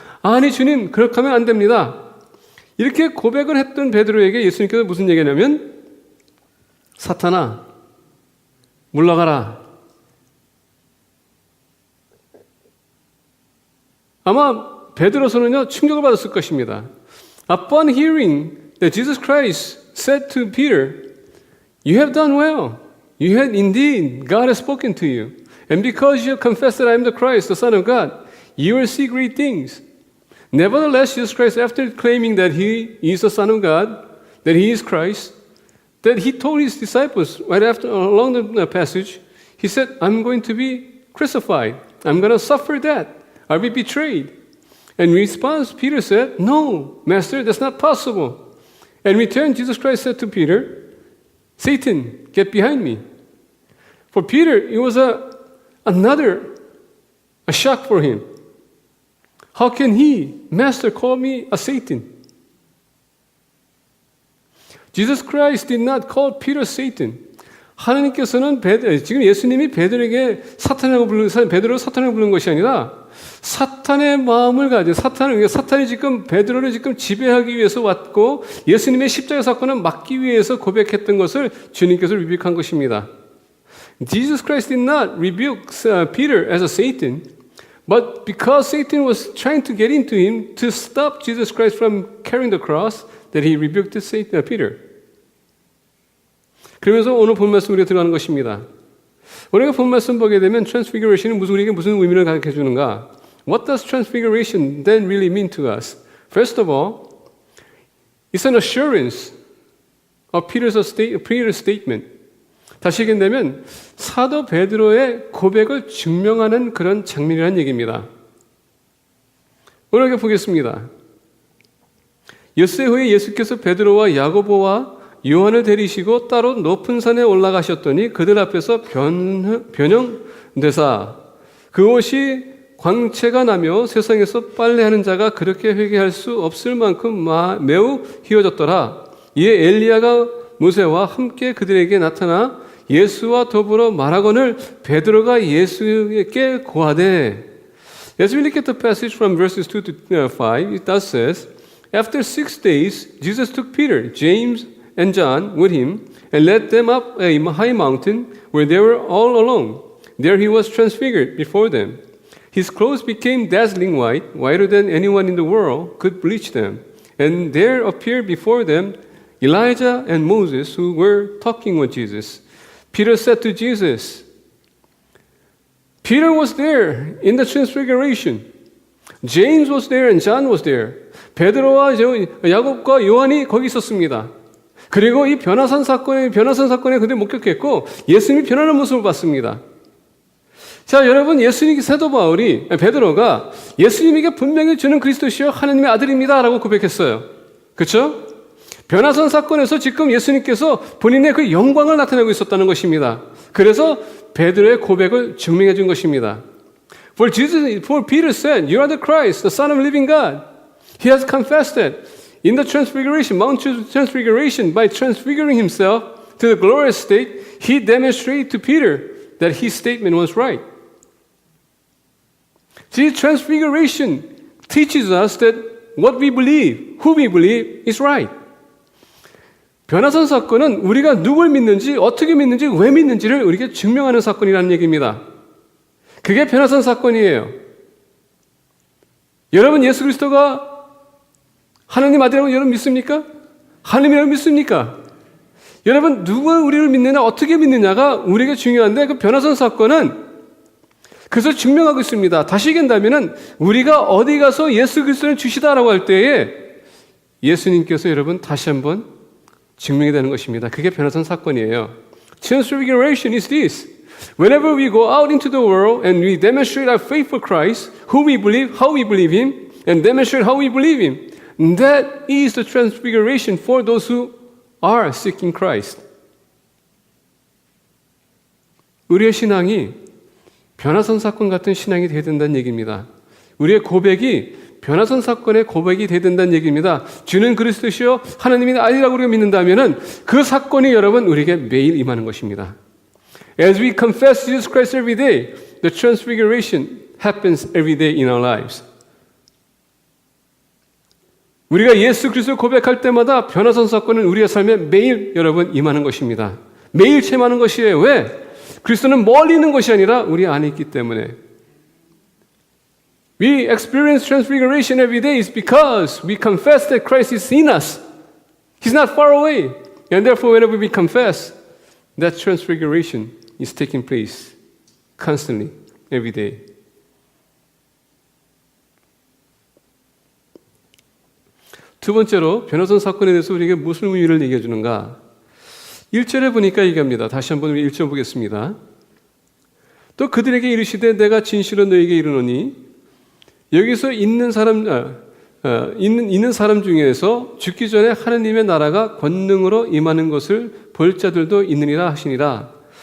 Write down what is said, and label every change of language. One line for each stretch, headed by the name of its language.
Korean: 아니 주님 그렇게 하면 안 됩니다. 이렇게 고백을 했던 베드로에게 예수님께서 무슨 얘기냐면 사탄아 물러가라. 아마 베드로서는요 충격을 받았을 것입니다.
English: Upon hearing that Jesus Christ said to Peter, "You have done well. You had indeed God has spoken to you, and because you have confessed that I am the Christ, the Son of God, you will see great things." Nevertheless, Jesus Christ, after claiming that He is the Son of God, that He is Christ, that He told His disciples right after along the passage, He said, "I'm going to be crucified. I'm going to suffer that. I'll be betrayed." In response, Peter said, "No, Master, that's not possible." In return, Jesus Christ said to Peter, "Satan, get behind me." For Peter, it was another shock for him. How can he, Master, call me a Satan? Jesus Christ did not call Peter Satan.
Korean: 하나님께서는 지금 예수님이 베드로에게 베드로를 사탄이라고 부르는 것이 아니라 사탄의 마음을 가진 사탄이 지금 베드로를 지금 지배하기 위해서 왔고 예수님의 십자가 사건을 막기 위해서 고백했던 것을 주님께서 리뷰한 것입니다.
English: Jesus Christ did not rebuke Peter as a Satan, but because Satan was trying to get into him to stop Jesus Christ from carrying the cross, that he rebuked Peter.
Korean: 그러면서 오늘 본 말씀 우리가 들어가는 것입니다. 우리가 본 말씀 보게 되면 transfiguration은 우리에게 무슨 의미를 가르쳐 주는가?
English: What does transfiguration then really mean to us? First of all, it's an assurance of Peter's statement.
Korean: 다시 얘기한다면 사도 베드로의 고백을 증명하는 그런 장면이라는 얘기입니다. 오늘 보겠습니다. 엿새 후에 예수께서 베드로와 야고보와 요한을 데리시고 따로 높은 산에 올라가셨더니 그들 앞에서 변형되사 그 옷이 광채가 나며 세상에서 빨래하는 자가 그렇게 회개할 수 없을 만큼 매우 희어졌더라. 이에 엘리야가 모세와 함께 그들에게 나타나 예수와 더불어 말하거늘 베드로가 예수께 고하되
English: As we look at the passage from verses 2 to 5, it thus says, After 6 days, Jesus took Peter, James, and John with him and led them up a high mountain where they were all alone. There he was transfigured before them. His clothes became dazzling white, whiter than anyone in the world could bleach them. And there appeared before them Elijah and Moses who were talking with Jesus. Peter said to Jesus, Peter was there in the transfiguration. James was there and John was there.
Korean: 베드로와 야곱과 요한이 거기 있었습니다. 그리고 이 변화산 사건에 그들이 목격했고 예수님이 변하는 모습을 봤습니다. 자, 여러분, 사도 베드로가 예수님에게 분명히 주는 그리스도시요 하나님의 아들입니다라고 고백했어요. 그렇죠? 변화산 사건에서 지금 예수님께서 본인의 그 영광을 나타내고 있었다는 것입니다. 그래서 베드로의 고백을 증명해 준 것입니다.
English: For Peter said, "You are the Christ, the Son of the living God." He has confessed that in the transfiguration, Mount Transfiguration, by transfiguring himself to the glorious state, he demonstrated to Peter that his statement was right. See, transfiguration teaches us that what we believe, who we believe, is right.
Korean: 변화산 사건은 우리가 누굴 믿는지, 어떻게 믿는지, 왜 믿는지를 우리에게 증명하는 사건이라는 얘기입니다. 그게 변화산 사건이에요. 여러분, 예수 그리스도가 하나님 아들이라고 여러분 믿습니까? 하나님이라고 믿습니까? 여러분, 누가 우리를 믿느냐, 어떻게 믿느냐가 우리에게 중요한데 그 변화산 사건은 그것을 증명하고 있습니다. 다시 얘기한다면 우리가 어디 가서 예수 그리스도는 주시다라고 할 때에 예수님께서 여러분 다시 한번 증명이 되는 것입니다. 그게 변화산 사건이에요.
English: Transfiguration is this. Whenever we go out into the world and we demonstrate our faith for Christ, who we believe, how we believe Him, and demonstrate how we believe Him. That is the transfiguration for those who are seeking Christ.
Korean: 우리의 신앙이 변화선 사건 같은 신앙이 되어야 된다는 얘기입니다. 우리의 고백이 변화선 사건의 고백이 되어야 된다는 얘기입니다. 주는 그리스도시요 하나님의 아들이라고 우리가 믿는다면 그 사건이 여러분 우리에게 매일 임하는 것입니다.
English: As we confess Jesus Christ every day, the transfiguration happens every day in our lives.
Korean: 우리가 예수 그리스도를 고백할 때마다 변화선 사건은 우리의 삶에 매일 여러분 임하는 것입니다. 매일 체험하는 것이에요. 왜? 그리스도는 멀리 있는 것이 아니라 우리 안에 있기 때문에.
English: We experience transfiguration every day is because we confess that Christ is in us. He's not far away. And therefore whenever we confess, that transfiguration is taking place constantly, every day.
Korean: 두 번째로 변화선 사건에 대해서 우리에게 무슨 의미를 얘기해 주는가? 1절에 보니까 얘기합니다. 다시 한번 우리 1절 보겠습니다. 또 그들에게 이르시되 내가 진실로 너에게 이르노니 여기서 있는 사람 중에서 죽기 전에 하나님의 나라가 권능으로 임하는 것을 볼 자들도 있느니라 하시니라.